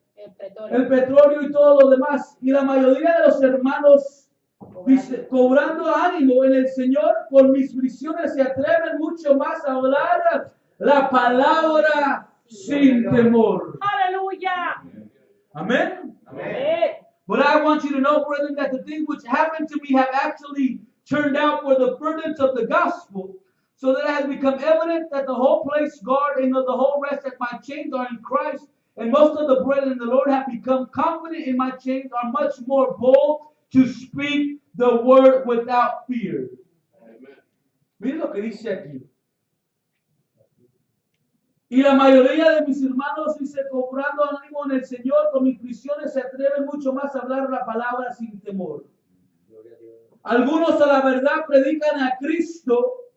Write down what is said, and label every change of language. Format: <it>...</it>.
<es>El pretorio. el petróleo y todo lo demás. Y la mayoría de los hermanos, dice, cobrando ánimo en el Señor, por mis prisiones se atreven mucho más a hablar la palabra sin temor. Aleluya. Amén. Amén.</es> <en>But I want you to know, brethren, that the things which happened to me have actually turned out for the furtherance of the gospel, so that it has become evident that the whole place guard and of the whole rest that my chains are in Christ. And most of the brethren in the Lord have become confident in my chains, are much more bold to speak the word without fear.</en> <es>Miren lo que dice aquí. Y la mayoría de mis hermanos, dice, cobrando ánimo en el Señor, con mis prisiones se atreven mucho más a hablar la palabra sin temor. Gloria a Dios. Algunos a la verdad predican a Cristo.</es>